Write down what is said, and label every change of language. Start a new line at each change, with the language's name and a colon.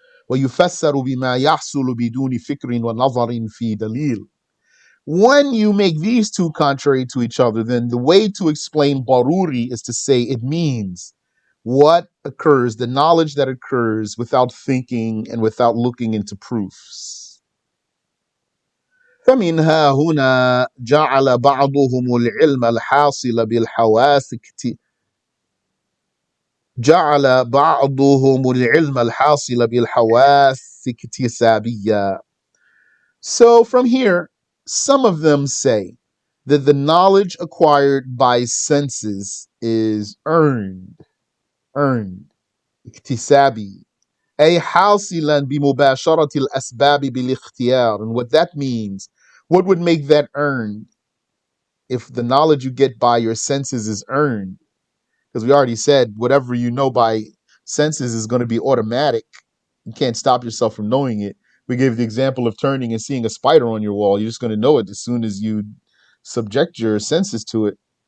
Arabic: ويفسر بما يحصل بدون فكر ونظر في دليل.
English: When you make these two contrary to each other, then the way to explain daruri is to say it means what occurs, the knowledge that occurs without thinking and without looking into proofs.
Arabic: فمنها هنا جعل بعضهم العلم الحاصل بالحواس جعل بعضهم العلم الحاصل بالحواس اكتسابيا.
English: So from here, some of them say that the knowledge acquired by senses is earned, اكتسابي.
Arabic: أي حاصلا بمباشرة الأسباب بالاختيار.
English: And what that means, what would make that earned if the knowledge you get by your senses is earned? Because we already said whatever you know by senses is going to be automatic. You can't stop yourself from knowing it. We gave the example of turning and seeing a spider on your wall. You're just going to know it as soon as you subject your senses to it.